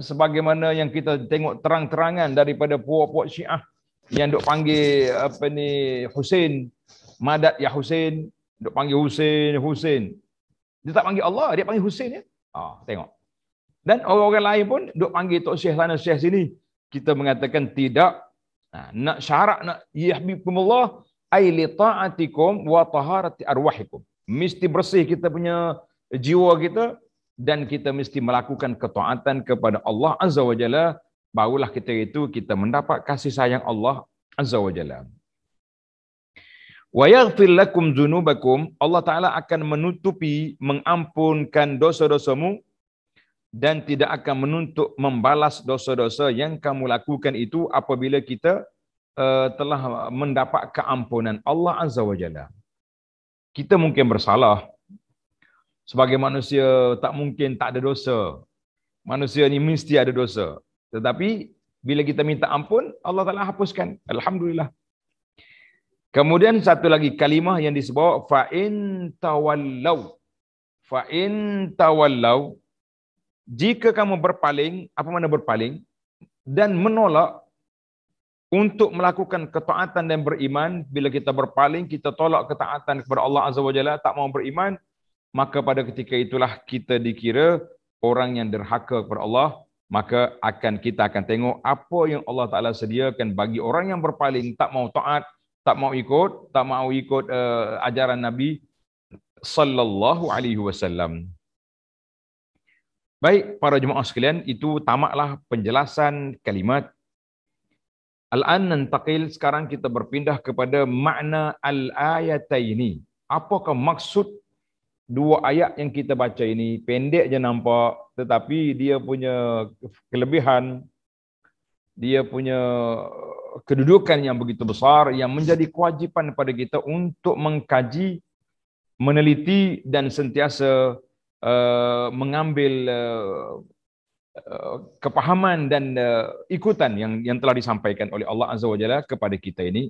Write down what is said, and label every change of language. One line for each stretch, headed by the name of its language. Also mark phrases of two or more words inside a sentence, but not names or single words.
Malay: Sebagaimana yang kita tengok terang-terangan daripada puak-puak Syiah yang duk panggil Husain,
Arabic: مدد يا حسين,
Malay: duk panggil Husain. Dia tak panggil Allah, dia panggil Husain ya. Tengok. Dan orang-orang lain pun duk panggil tok syekh sana syekh sini. Kita mengatakan tidak. Nak syarat nak
Arabic: يحببكم الله أي لطاعتكم وطهارة أرواحكم.
Malay: Mesti bersih kita punya jiwa kita, dan kita mesti melakukan ketaatan kepada Allah
Arabic: عز وجل,
Malay: barulah kita mendapat kasih sayang Allah
Arabic: عز وجل. ويغفر لكم ذنوبكم,
Malay: Allah Taala akan menutupi, mengampunkan dosa-dosamu, dan tidak akan menuntut membalas dosa-dosa yang kamu lakukan itu apabila kita telah mendapat keampunan Allah
Arabic: عز وجل.
Malay: Kita mungkin bersalah. Sebagai manusia tak mungkin tak ada dosa. Manusia ni mesti ada dosa. Tetapi bila kita minta ampun, Allah Taala hapuskan. Alhamdulillah. Kemudian satu lagi kalimah yang disebut
Arabic: فإن تولوا. فإن تولوا,
Malay: jika kamu berpaling, apa makna berpaling? Dan menolak untuk melakukan ketaatan dan beriman. Bila kita berpaling, kita tolak ketaatan kepada Allah
Arabic: عز وجل,
Malay: tak mau beriman, maka pada ketika itulah kita dikira orang yang derhaka kepada Allah. Maka kita akan tengok apa yang Allah Ta'ala sediakan bagi orang yang berpaling, tak mau taat, tak mau ikut ajaran Nabi
Arabic: صلى الله عليه وسلم.
Malay: Baik para jemaah sekalian, itu tamatlah penjelasan kalimat.
Arabic: الآن ننتقل,
Malay: sekarang kita berpindah kepada makna al-ayataini. Apakah maksud dua ayat yang kita baca ini? Pendek je nampak, tetapi dia punya kelebihan, dia punya kedudukan yang begitu besar, yang menjadi kewajipan pada kita untuk mengkaji, meneliti, dan sentiasa mengambil kepahaman dan ikutan yang telah disampaikan oleh Allah
Arabic: عز وجل
Malay: kepada kita ini.